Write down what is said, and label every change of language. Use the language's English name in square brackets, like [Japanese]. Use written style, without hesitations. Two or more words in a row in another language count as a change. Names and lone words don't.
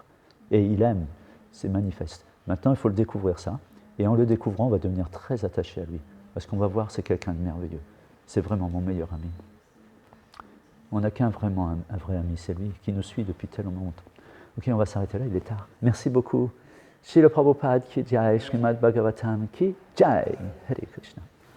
[French] Et il aime, c'est manifeste. Maintenant, il faut le découvrir ça. Et en le découvrant, on va devenir très attaché à lui. Parce qu'on va voir, c'est quelqu'un de merveilleux. C'est vraiment mon meilleur ami. On n'a qu'un vraiment un vrai ami, c'est lui qui nous suit depuis tellement longtemps. Ok, on va s'arrêter là, il est tard. Merci beaucoup. [Hindi] Srila Prabhupada ki jai, Srimad Bhagavatam ki jai. [Sanskrit] Hare Krishna.